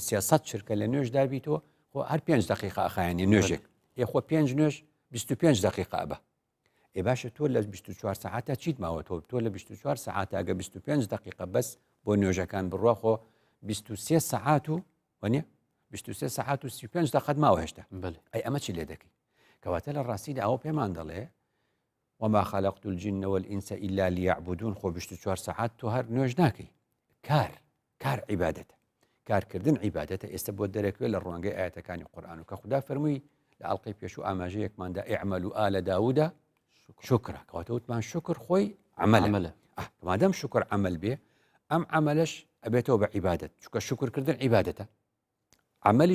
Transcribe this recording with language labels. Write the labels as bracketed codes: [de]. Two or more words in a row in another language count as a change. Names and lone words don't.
[ckb] 300 چرکە لە نوێش دابیتەوە خۆ هەر 5 دقیقا ئەخایەنی نوێژێک خۆ 5 نوێش 25 دقیقا بە ئێ باشە تۆ لە 24 ساعتە چیت ماوەتەوە تۆ لە 24 ساعتە ئەگە 25 دقیقا بەس بۆ نوێژەکان بڕوا خۆ 23 ساعت و وانە 23 ساعت و 35 دقیقەت ماوە هێشتا ئەی ئەمە چی لێ دەکەی کەواتە لە ڕاستیدا ئەوە پێمان دەڵێ [ar] وما خلقت الجن والإنس إلا ليعبدون [ckb] خۆ 24 ساعت تۆ هەر نوێژ ناکەی کار عیبادەتە کارکردن عیبادەتە ئێستا بۆ دەرەکوێت لە ڕوانگەی ئاەتەکانی قورئان و کە خوددا فەرمووی لە ئەڵقەی پێش و ئاماژەیەکماندا [ar] ئیعملوا آل داوود شکرا [ckb] کەواتە وتمان شکر خۆی عەمەلە مادام شکر عەمەل بێ ئەم عەمەلەش ئەبێتەوە بە عیبادەت چونکە شکرکردن عیبادەتە عەمەلیش